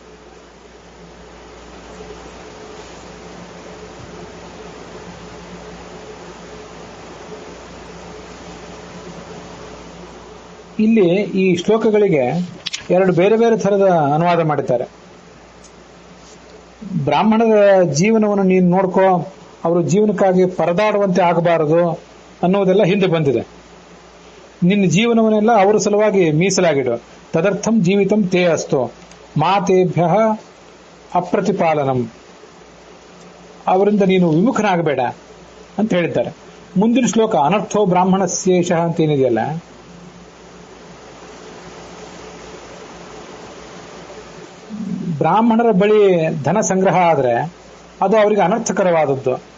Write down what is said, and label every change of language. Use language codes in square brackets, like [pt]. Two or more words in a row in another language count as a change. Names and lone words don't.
[kn] ಇಲ್ಲಿ ಈ ಶ್ಲೋಕಗಳಿಗೆ ಎರಡು ಬೇರೆ ಬೇರೆ ಥರದ ಅನುವಾದ ಮಾಡಿದ್ದಾರೆ. ಬ್ರಾಹ್ಮಣರ ಜೀವನವನ್ನು ನೀನು ನೋಡ್ಕೋ, ಅವರು ಜೀವನಕ್ಕಾಗಿ ಪರದಾಡುವಂತೆ ಆಗಬಾರದು ಅನ್ನೋದೆಲ್ಲ ಹಿಂದೆ ಬಂದಿದೆ. ನಿನ್ನ ಜೀವನವನ್ನೆಲ್ಲ ಅವರ ಸಲುವಾಗಿ ಮೀಸಲಾಗಿಡು. [sa] ತದರ್ಥಂ ಜೀವಿತಂ ತೇ ಅಸ್ತು ಮಾತೇಭ್ಯ ಅಪ್ರತಿಪಾಲನಂ. [kn] ಅವರಿಂದ ನೀನು ವಿಮುಖನಾಗಬೇಡ ಅಂತ ಹೇಳಿದ್ದಾರೆ. ಮುಂದಿನ ಶ್ಲೋಕ ಅನರ್ಥೋ ಬ್ರಾಹ್ಮಣಸ್ಯೇಷ ಅಂತ ಏನಿದೆಯಲ್ಲ, ಬ್ರಾಹ್ಮಣರ ಬಳಿ ಧನ ಸಂಗ್ರಹ ಆದರೆ ಅದು ಅವರಿಗೆ ಅನರ್ಥಕರವಾದದ್ದು.